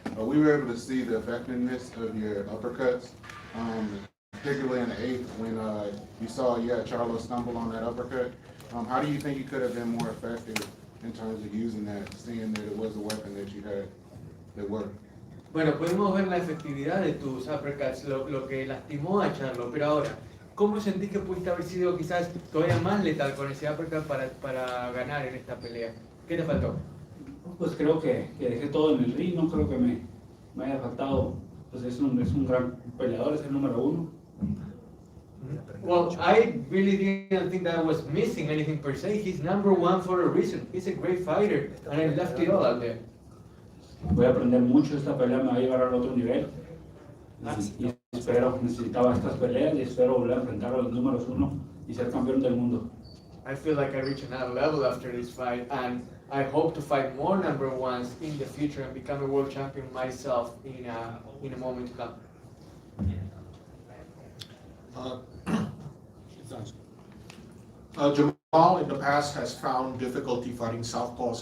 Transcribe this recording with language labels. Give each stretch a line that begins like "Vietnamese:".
English: We were able to see the effectiveness of your uppercuts, particularly in the 8th when you saw Charlo stumble on that uppercut. How do you think you could have been more effective in terms of using that, seeing that it was a weapon that you had that worked?
Spanish: Bueno, podemos ver la efectividad de tus uppercuts, lo que lastimó a Charlo, pero ahora, ¿cómo sentís que pudiste haber sido quizás todavía más letal con ese uppercut para ganar en esta pelea? ¿Qué te faltó? Pues creo que dejé todo en el ring, no creo que me haya faltado. Pues es un gran peleador, es el número 1.
English: Well, I really didn't think that I was missing anything per se. He's number 1 for a reason. He's a great fighter, and I left it all out there.
Spanish: Voy a aprender mucho, esta pelea me va a llevar al otro nivel. Y necesitaba estas peleas y espero volver a enfrentar a los números 1 y ser campeón del mundo.
English: I feel like I reached another level after this fight, and I hope to fight more number 1s in the future and become a world champion myself in a moment to come. Jermall in the past has found difficulty fighting southpaws.